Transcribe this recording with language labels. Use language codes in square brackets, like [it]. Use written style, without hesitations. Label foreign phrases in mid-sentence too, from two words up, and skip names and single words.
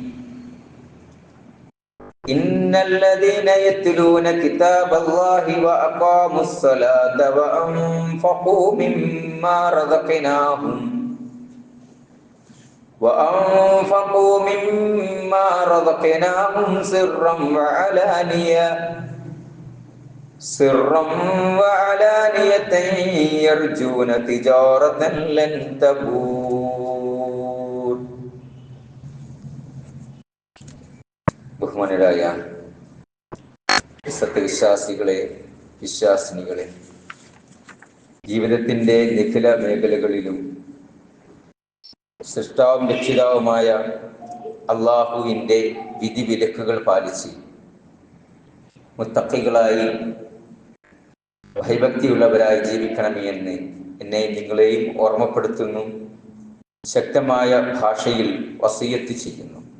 [ar] إن الذين يتلون كتاب الله وأقاموا الصلاة وأنفقوا مما رزقناهم سرا وعلانية يرجون تجارة لن تبور. [ml] ബഹുമാനരായ സത്യവിശ്വാസികളെ, വിശ്വാസിനികളെ, ജീവിതത്തിൻ്റെ നിഖില മേഖലകളിലും സൃഷ്ടാവും രക്ഷിതാവുമായ അള്ളാഹുവിൻ്റെ വിധിവിലക്കുകൾ പാലിച്ച് മുത്തഖികളായി ഭയഭക്തിയുള്ളവരായി ജീവിക്കണമേ എന്ന് എന്നെയും നിങ്ങളെയും ഓർമ്മപ്പെടുത്തുന്നു, ശക്തമായ ഭാഷയിൽ വസിയത്ത് ചെയ്യുന്നു.